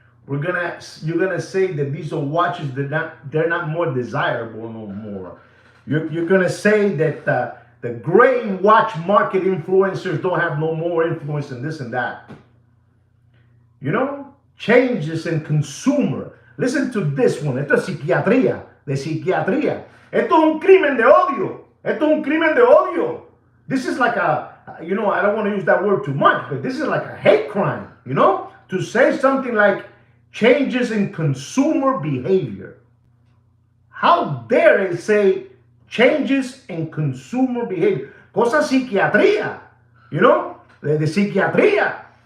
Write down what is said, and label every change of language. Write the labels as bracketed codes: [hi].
[en] You're going to say that these are watches, they're not more desirable no more. You're going to say that the gray watch market influencers don't have no more influence in this and that. You know, changes in consumer. Listen to this one. [es] Esto es psiquiatría, de psiquiatría. Esto es un crimen de odio. Esto es un crimen de odio. [en] This is like you know, I don't want to use that word too much, but this is like a hate crime, you know? To say something like changes in consumer behavior. How dare they say changes in consumer behavior? [es] Cosa psiquiatría, [en] you know? [es] De psiquiatría.